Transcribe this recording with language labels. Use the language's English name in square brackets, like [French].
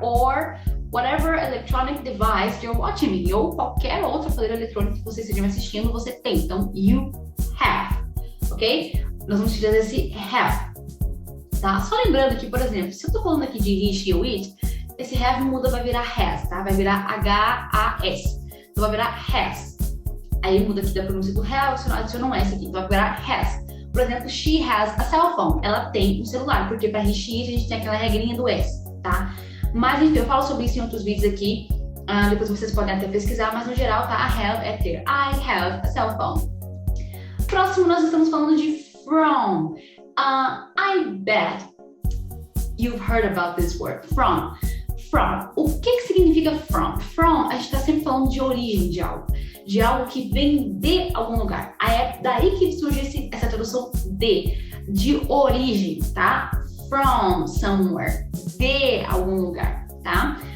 [English] Or whatever electronic device you're watching me. [Portuguese] Ou qualquer outro aparelho eletrônico que você esteja assistindo, você tem. Então, you have. Ok? Nós vamos utilizar esse have. Tá? Só lembrando que, por exemplo, se eu tô falando aqui de he, she ou it, esse have muda, vai virar has, tá? Vai virar H-A-S. Então, vai virar has. Aí muda aqui da pronúncia do have, adiciona um S aqui. Então, vai virar has. Por exemplo, [English] she has a cell phone. [Portuguese] Ela tem um celular, porque para he, she, a gente tem aquela regrinha do S, tá? Mas, enfim, eu falo sobre isso em outros vídeos aqui. Depois vocês podem até pesquisar, mas no geral, tá? A have é ter. [English] I have a cell phone. [Portuguese] Próximo, nós estamos falando de from. [English] I bet you've heard about this word. [Portuguese] From. O que significa from? From, a gente está sempre falando de origem de algo que vem de algum lugar. Aí é daí que surge essa tradução de origem, tá? [English] From somewhere, [Portuguese] de algum lugar, tá?